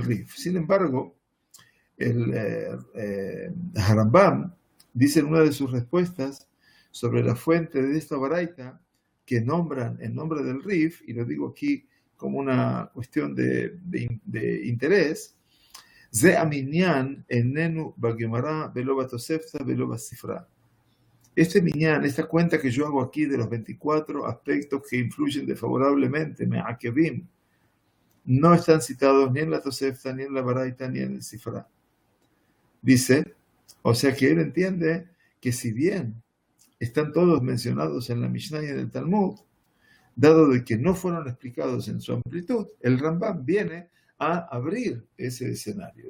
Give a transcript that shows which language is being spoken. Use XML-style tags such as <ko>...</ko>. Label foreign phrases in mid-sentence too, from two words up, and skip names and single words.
<es>Sin embargo, el Harambam dice en una de sus respuestas sobre la fuente de esta baraita que nombran el nombre del Rif, y lo digo aquí como una cuestión de interés,</es> <he>זה המניין איננו בגמרא ולא בתוספתא ולא בספרא.</he> <es>Este minyan, esta cuenta que yo hago aquí de los 24 aspectos que influyen desfavorablemente, me'akevim, no están citados ni en la Tosefta, ni en la Baraita, ni en el Sifra. Dice, o sea que él entiende que si bien están todos mencionados en la Mishnah y en el Talmud, dado de que no fueron explicados en su amplitud, el Rambam viene a abrir ese escenario.</es>